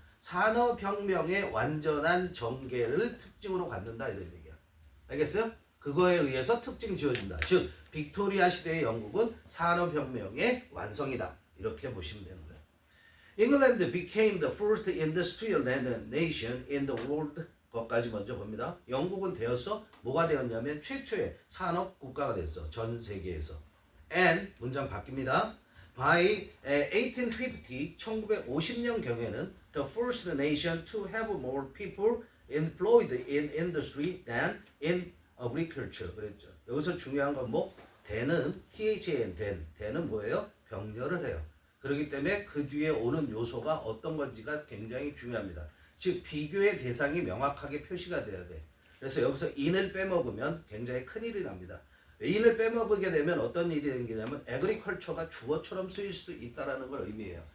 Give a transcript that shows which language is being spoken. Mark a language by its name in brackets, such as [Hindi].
[Korean] 산업혁명의 완전한 전개를 특징으로 갖는다 이런 얘기야. 알겠어요? 그거에 의해서 특징 지어진다. 즉 빅토리아 시대의 영국은 산업혁명의 완성이다. 이렇게 보시면 되는 거예요. [English] England became the first industrial nation in the world. [Korean] 것까지 먼저 봅니다. 영국은 되었어? 뭐가 되었냐면 최초의 산업 국가가 됐어. 전 세계에서. And 문장 바뀝니다. [English] By 1850, [Korean] 1950년 경에는 [English] the first nation to have more people employed in industry than in agriculture. [Korean] 그랬죠. 여기서 중요한 건 뭐? 대는 THAN, 대는 뭐예요? 병렬을 해요. 그렇기 때문에 그 뒤에 오는 요소가 어떤 건지가 굉장히 중요합니다. 즉 비교의 대상이 명확하게 표시가 돼야 돼. 그래서 여기서 in을 빼먹으면 굉장히 큰일이 납니다. in을 빼먹게 되면 어떤 일이 생기냐면 agriculture가 주어처럼 쓰일 수도 있다는 걸 의미해요.